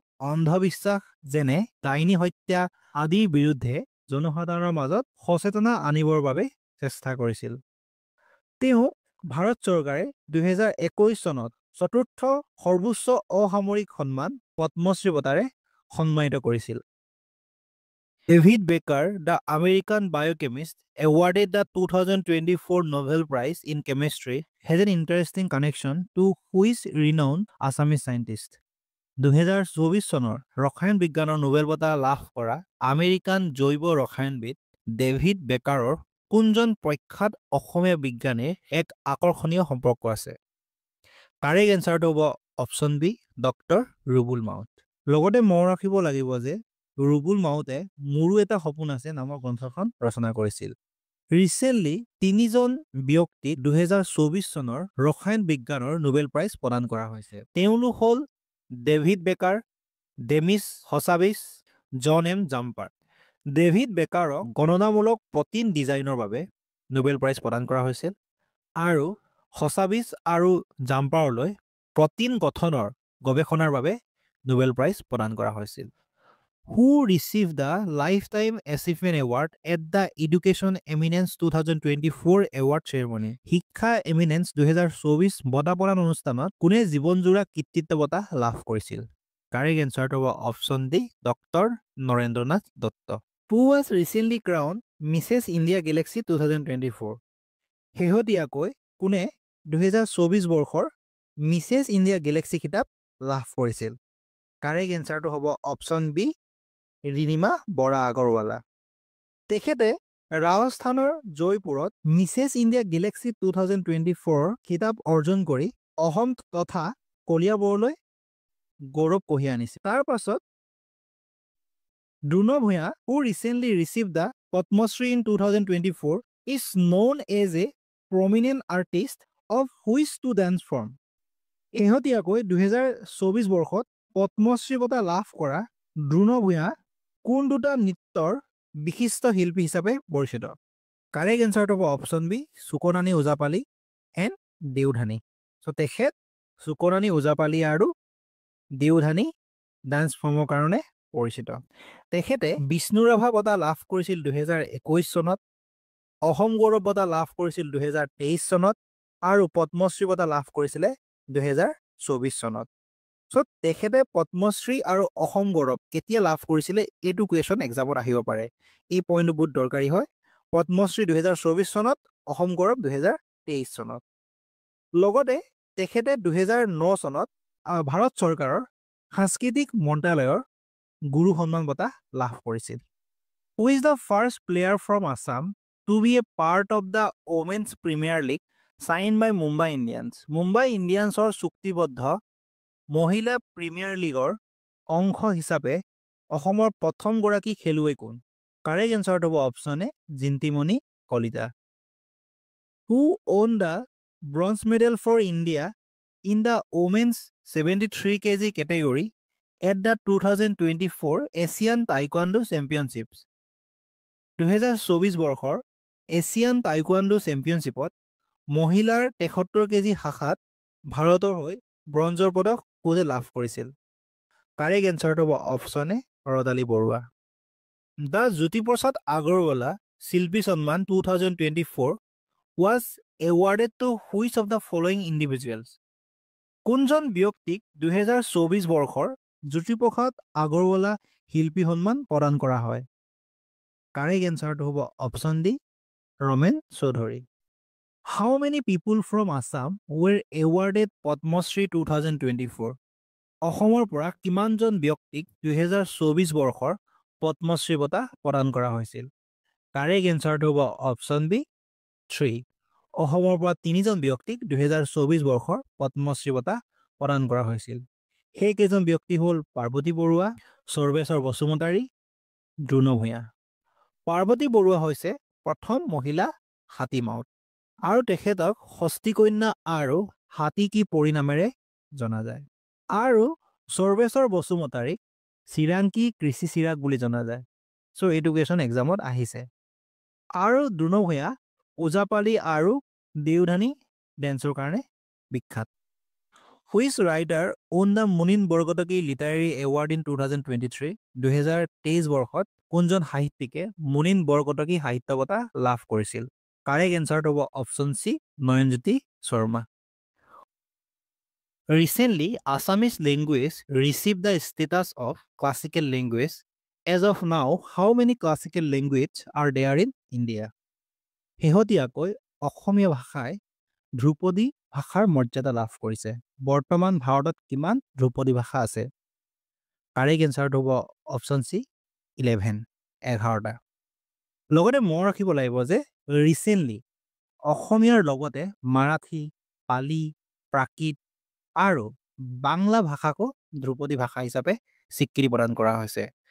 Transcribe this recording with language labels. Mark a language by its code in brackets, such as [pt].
[as] অন্ধবিশ্বাস যেনে ডাইনী হত্যা আদিৰ বিৰুদ্ধে জনসাধাৰণৰ মাজত সচেতনা আনিবৰ বাবে চেষ্টা কৰিছিল। তেওঁ ভাৰত চৰকাৰে 2021 চনত চতুৰ্থ সৰ্বোচ্চ অসামৰিক সন্মান পদ্মশ্ৰী বঁটাৰে সন্মানিত কৰিছিল। [en] David বেকাৰ, the American বায়োকেমিষ্ট, awarded the 2024 Nobel Prize in Chemistry, has an interesting connection to which renowned Assamese scientist. [as] 2024 চনৰ ৰসায়ন বিজ্ঞানৰ নোবেল বঁটা লাভ কৰা আমেৰিকান জৈৱ ৰসায়নবিদ ডেভিড বেকাৰৰ কোনজন প্ৰখ্যাত অসমীয়া বিজ্ঞানীৰ এক আকৰ্ষণীয় সম্পৰ্ক আছে? কাৰেক্ট এনচাৰটো হ'ব অপশ্যন বি, ডক্টৰ ৰুবুল মাউত। লগতে মনত ৰাখিব লাগিব যে ৰুবুল মাউতে মোৰো এটা সপোন আছে নামৰ গ্ৰন্থখন ৰচনা কৰিছিল। ৰিচেণ্টলি তিনিজন ব্যক্তিক 2024 চনৰ ৰসায়ন বিজ্ঞানৰ নোবেল প্ৰাইজ প্ৰদান কৰা হৈছে। তেওঁলোক হ'ল ডেভিড বেকাৰ, ডেমিছ হছাবিছ, জন এম জাম্পাৰ। ডেভিড বেকাৰক গণনামূলক প্ৰটিন ডিজাইনৰ বাবে নোবেল প্ৰাইজ প্ৰদান কৰা হৈছিল আৰু হছাবিছ আৰু জাম্পাৰলৈ প্ৰটিন গঠনৰ গৱেষণাৰ বাবে নোবেল প্ৰাইজ প্ৰদান কৰা হৈছিল। [en] Who received the Lifetime Achievement Award at the Education Eminence 2024 Award Ceremony? [as] শিক্ষা এমিনেন্স 2024 বঁটা প্ৰদান অনুষ্ঠানত কোনে জীৱনজোৰা কৃতিত্ব বঁটা লাভ কৰিছিল? কাৰেক্ট এনচাৰটো হ'ব option D, doctor Narendranath Dutta. [en] Who was recently crowned Mrs. India Galaxy 2024? [as] শেহতীয়াকৈ কোনে 2024 বৰ্ষৰ মিছেছ ইণ্ডিয়া গেলেক্সি খিতাপ লাভ কৰিছিল? কাৰেক্ট এনচাৰটো হ'ব অপশ্যন বি, ৰিণিমা বৰা আগৰৱালা। তেখেতে ৰাজস্থানৰ জয়পুৰত মিছেছ ইণ্ডিয়া গেলেক্সি 2024 খিতাপ অৰ্জন কৰি অসম তথা কলিয়াবৰলৈ গৌৰৱ কঢ়িয়াই আনিছিল। তাৰ পাছত [en] Drona Bhuyan, who recently received the Padma Shri in 2024, is known as a prominent artist of which two dance form? [as] শেহতীয়াকৈ 2024 বৰ্ষত পদ্মশ্ৰী বঁটা লাভ কৰা দ্ৰোণ ভূঞা কোন দুটা নৃত্যৰ বিশিষ্ট শিল্পী হিচাপে পৰিচিত? কাৰেক্ট এনচাৰটো হ'ব option B, চুকনানী Ojapali and Deodhani. চ' তেখেত চুকনানী ওজাপালি আৰু দেওধানী ডান্স ফৰ্মৰ কাৰণে পৰিচিত। তেখেতে বিষ্ণু ৰাভা বঁটা লাভ কৰিছিল 2021 চনত, অসম গৌৰৱ বঁটা লাভ কৰিছিল 2023 চনত আৰু পদ্মশ্ৰী বঁটা লাভ কৰিছিলে 2024 চনত। চ' তেখেতে পদ্মশ্ৰী আৰু অসম গৌৰৱ কেতিয়া লাভ কৰিছিলে এইটো কুৱেশ্যন এক্সামত আহিব পাৰে। এই পইণ্টটো বহুত দৰকাৰী হয়। পদ্মশ্ৰী 2024 চনত, অসম গৌৰৱ 2023 চনত। লগতে তেখেতে 2009 চনত ভাৰত চৰকাৰৰ সাংস্কৃতিক মন্ত্ৰালয়ৰ গুৰু সন্মান বঁটা লাভ কৰিছিল। [en] Who is the first player from Assam to be a part of the Women's Premier League signed by Mumbai Indians? [as] Mumbai ইণ্ডিয়ানছৰ চুক্তিবদ্ধ মহিলা প্ৰিমিয়াৰ লীগৰ অংশ হিচাপে অসমৰ প্ৰথমগৰাকী খেলুৱৈ কোন? কাৰেক্ট এনচাৰটো হ'ব option A, Jintimoni Kalita. [en] Who won the bronze medal for India in the women's 73 kg category at the 2024 Asian Taekwondo Championships? [as] 2024 বৰ্ষৰ এছিয়ান টাইকোৱাণ্ডো চেম্পিয়নশ্বিপত মহিলাৰ 73 কেজি শাখাত ভাৰতৰ হৈ ব্ৰঞ্জৰ পদক কোনে লাভ কৰিছিল? কাৰেক্ট এনচাৰটো হ'ব option A, Rodali Barua. [en] The Jyotiprasad Agarwala Shilpi Sanman 2024 was awarded to which of the following individuals? [as] কোনজন ব্যক্তিক 2024 বৰ্ষৰ জ্যোতিপ্ৰসাদ আগৰৱালা শিল্পী সন্মান প্ৰদান কৰা হয়? কাৰেক্ট এনচাৰটো হ'ব option D, Ramen Choudhury. [en] How many people from Assam were awarded Padma Shri 2024? [as] অসমৰ পৰা কিমানজন ব্যক্তিক 2024 বৰ্ষৰ পদ্মশ্ৰী বঁটা প্ৰদান কৰা হৈছিল? কাৰেক্ট এনচাৰটো হ'ব অপশ্যন বি, 3। অসমৰ পৰা 3জন ব্যক্তিক 2024 বৰ্ষৰ পদ্মশ্ৰী বঁটা প্ৰদান কৰা হৈছিল। সেইকেইজন ব্যক্তি হ'ল পাৰ্বতী বৰুৱা, সৰ্বেশ্বৰ বসুমতাৰী, দ্ৰোণ ভূঞা। পাৰ্বতী বৰুৱা হৈছে প্ৰথম মহিলা হাতী মাউত আৰু তেখেতক ষষ্ঠী কন্যা আৰু হাতী কি পৰিনামেৰে জনা যায়। আৰু সৰ্বেশ্বৰ বসুমতাৰীক চিৰাংকী কৃষি চিৰাগ বুলি জনা যায়। চ' এইটো কুৱেশ্যন এক্সামত আহিছে। আৰু দ্ৰোণ ভূঞা ওজাপালি আৰু দেওধানী ডেন্সৰ কাৰণে বিখ্যাত। [en] Which writer won the Munin Borkotoky literary award in 2023? [as] 2023 বৰ্ষত কোনজন সাহিত্যিকে মুনিন বৰকটকী সাহিত্য বঁটা লাভ কৰিছিল? কাৰেক্ট এনচাৰটো হ'ব option C, Nayanjyoti Sharma. [en] Recently, Assamese language received the status of classical language. As of now, how many classical languages are there in India? [as] শেহতীয়াকৈ অসমীয়া ভাষাই ধ্ৰুপদী ভাষাৰ মৰ্যাদা লাভ কৰিছে। বৰ্তমান ভাৰতত কিমান ধ্ৰুপদী ভাষা আছে? কাৰেক্ট এনচাৰটো হ'ব অপশ্যন চি, 11টা। লগতে মনত ৰাখিব লাগিব যে ৰিচেণ্টলি অসমীয়াৰ লগতে মাৰাঠী, পালি, প্ৰাকৃত আৰু বাংলা ভাষাকো ধ্ৰুপদী ভাষা হিচাপে স্বীকৃতি প্ৰদান কৰা হৈছে।